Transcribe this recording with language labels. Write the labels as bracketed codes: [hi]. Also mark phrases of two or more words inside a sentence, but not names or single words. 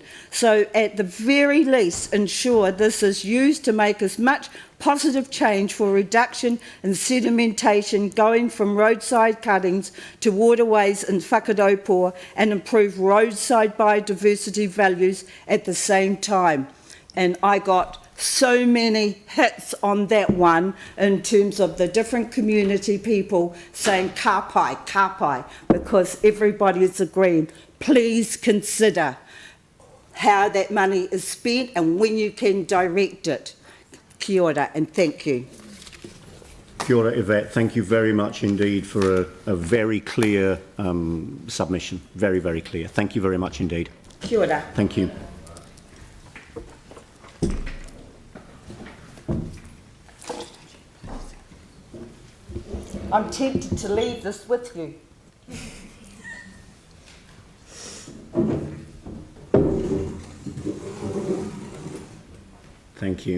[en] So at the very least, ensure this is used to make as much positive change for reduction in sedimentation going from roadside cuttings to waterways in Whakaraupō and improve roadside biodiversity values at the same time. And I got so many hits on that one in terms of the different community people saying [mi] ka pai, [en] because everybody is agreeing. Please consider how that money is spent and when you can direct it. [mi] Kia ora [en] and thank you. [mi] Kia ora, Yvette. [en] Thank you very much indeed for a very clear submission. Very, very clear. Thank you very much indeed. [mi] Kia ora. [en] Thank you. I'm tempted to leave this with you. Thank you.